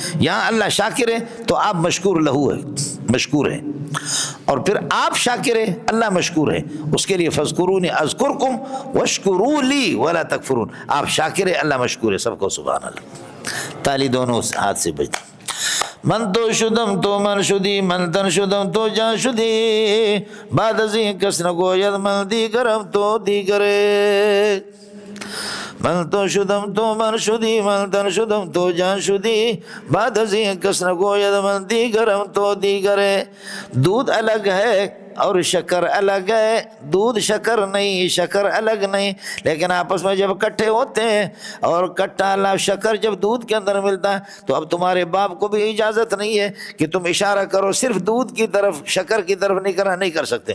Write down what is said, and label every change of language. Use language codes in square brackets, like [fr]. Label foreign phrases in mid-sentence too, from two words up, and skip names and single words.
[ur] یہاں اللہ شاکر ہے تو آپ مشکور لہو ہے، مشکور ہے، اور پھر آپ شاکر ہے اللہ مشکور ہے، اس کے لیے [ar] فاذکرونی اذکرکم واشکروا لی ولا تکفرون، [ur] آپ شاکر ہے اللہ مشکور ہے، سب کو [ar] سبحان اللہ۔ [ur] تالی دونوں ہاتھ سے بجتی۔ [fa] من تو شدم تو من شدی، من تن شدم تو جان شدی، بعد ازیں کس نہ گوید من دیگرم تو دیگرے، من تو شدم تو من شدی، من تن شدم تو جان شدی، بعد ازیں کس نہ گوید من دیگرم تو دیگرے۔ [ur] دودھ الگ ہے اور شکر الگ ہے، دودھ شکر نہیں، شکر الگ نہیں، لیکن آپس میں جب اکٹھے ہوتے ہیں اور کٹا شکر جب دودھ کے اندر ملتا ہے تو اب تمہارے باپ کو بھی اجازت نہیں ہے کہ تم اشارہ کرو صرف دودھ کی طرف، شکر کی طرف نہیں کر سکتے۔